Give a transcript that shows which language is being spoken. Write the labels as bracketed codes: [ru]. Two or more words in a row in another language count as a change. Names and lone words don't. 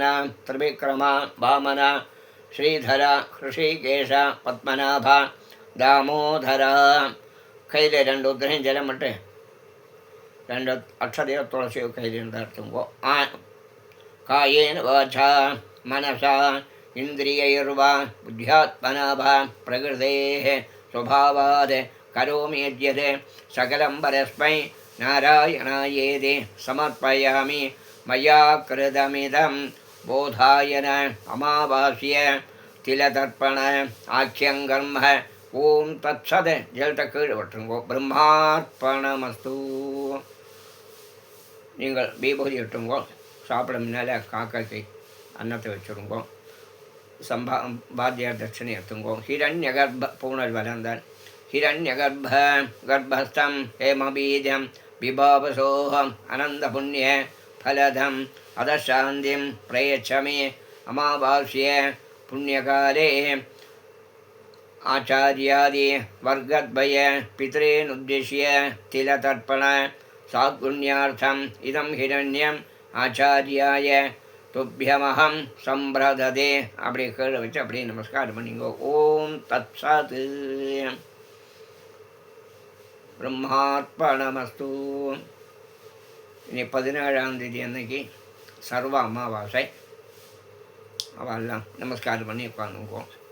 [sa] त्रिविक्रम वामन श्रीधर हृषीकेश पद्मनाभ दामोदर [ta] கையில் 2 உத்திரையும் ஜலம் விட்டு 2 அக்ஷதையோ துளசியோ கையில் இருந்தால் எடுத்துங்கோ [sa] कायेन वाचा मनसा इन्द्रियैर्वा बुद्ध्यात्मना वा प्रकृतेः स्वभावात् करोमि यद्यत् सकलं परस्मै नारायणायेति समर्पयामि मया कृतमिदं बोधायन अमावास्य तिलतर्पण आख्यङ्गर्म ओम् तत्सत् [ta] ஜலத்தை கீழே வட்டுங்கோ. பிரம்மார்ப்பணமஸ்து. நீங்கள் விபூதி இட்டுங்கோ. சாப்பிட முன்னால் காக்காய்க்கு அன்னத்தை வச்சுருங்கோ. பாத்தியார் தட்சணை எடுத்துங்கோ. [sa] हिरण्य गर्भ [ta] பூனல் வளர்ந்தால் [sa] हिरण्य गर्भ गर्भस्थं हेमबीजं विभावसोः अनन्त पुण्य फलदम् अतःशान्तिं प्रयच्छमे अमावास्य पुण्यकाले आचार्यादि वर्गद्वय पितॄनुद्दिश्य तिलतर्पण सात्पुण्यार्थम् इदं हिरण्यम् आचार्याय तुभ्यमहं सम्प्रददे. [ta] அப்படி கீழே வச்சு அப்படியே நமஸ்காரம் பண்ணிங்கோ. [sa] ओम् तत्सत्। ब्रह्मार्पणमस्तु. [ta] இனி 17ஆம் தேதி அன்னைக்கு சர்வ அமாவாசை. அவெல்லாம் நமஸ்காரம் பண்ணி உட்காந்துக்குவோம்.